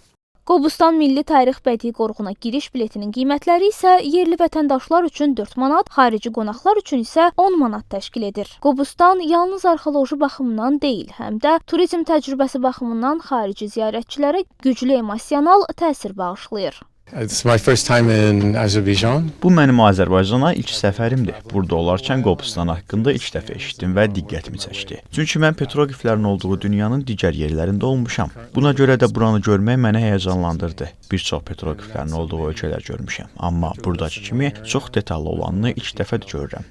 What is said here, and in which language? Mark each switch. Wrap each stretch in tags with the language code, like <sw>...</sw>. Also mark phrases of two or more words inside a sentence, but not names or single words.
<az>Qobustan Milli Tarix Bədii Qoruğuna giriş biletinin qiymətləri isə yerli vətəndaşlar üçün 4 manat, xarici qonaqlar üçün isə 10 manat təşkil edir. Qobustan yalnız arxeoloji baxımından deyil, həm də turizm təcrübəsi baxımından xarici ziyarətçilərə güclü emosional təsir bağışlayır.</az> <en>It's my first time in Azerbaijan.</en> <az>Bu mənim Azərbaycana ilk səfərimdir. Burada olarkən Qobustan haqqında ilk dəfə eşitdim və diqqətimi çəkdi. Çünki mən petroqliflərin olduğu dünyanın digər yerlərində olmuşam. Buna görə də buranı görmək məni həyəcanlandırdı. Bir çox petroqliflərin olduğu ölkələr görmüşəm, amma buradakı kimi çox detallı olanını ilk dəfədir görürəm.</az>